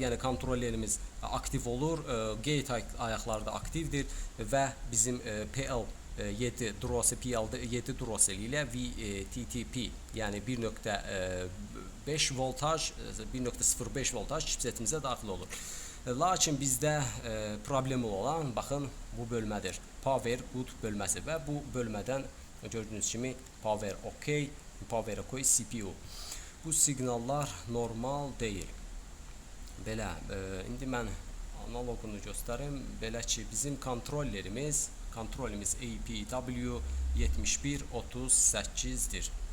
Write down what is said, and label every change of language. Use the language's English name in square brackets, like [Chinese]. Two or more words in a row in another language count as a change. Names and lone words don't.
[Azerbaijani] Yəni kontrollerimiz aktiv olur. Gate ayaqları da aktivdir və bizim PL7 Duracell PL7 Duracell ilə VTTP, yəni 1.5 voltaj, 1.05 voltaj chipsetimizə daxil olur. Lakin bizdə problem olan, baxın, bu bölmədir. [English] Power good [Azerbaijani] bölməsi və bu bölmədən gördüyünüz kimi [English] Power OK, Power OK CPU. [Azerbaijani] Bu siqnallar normal deyil. Belə, indi mən analogunu göstərim. Belə ki, bizim kontrollerimiz APW7138'dir.